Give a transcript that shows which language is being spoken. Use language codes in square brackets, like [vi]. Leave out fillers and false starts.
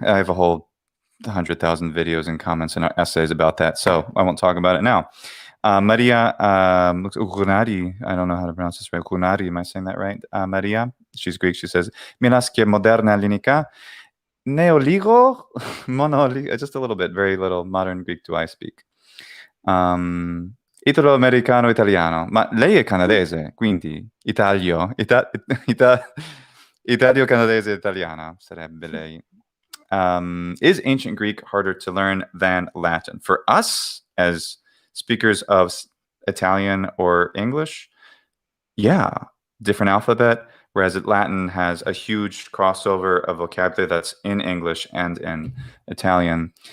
[en] I have a whole 100,000 videos and comments and essays about that, so I won't talk about it now. Maria Gunari, I don't know how to pronounce this right. Gunari, am I saying that right? Maria, she's Greek. She says, [el] Milaskia moderna linika, neoligo, monoligo, [en] just a little bit, very little modern Greek do I speak. [it] Italo-americano italiano, ma lei è canadese, quindi Italia-canadese italiana sarebbe lei. [en] Is ancient Greek harder to learn than Latin? For us, as speakers of Italian or English, yeah, different alphabet, whereas Latin has a huge crossover of vocabulary that's in English and in Italian.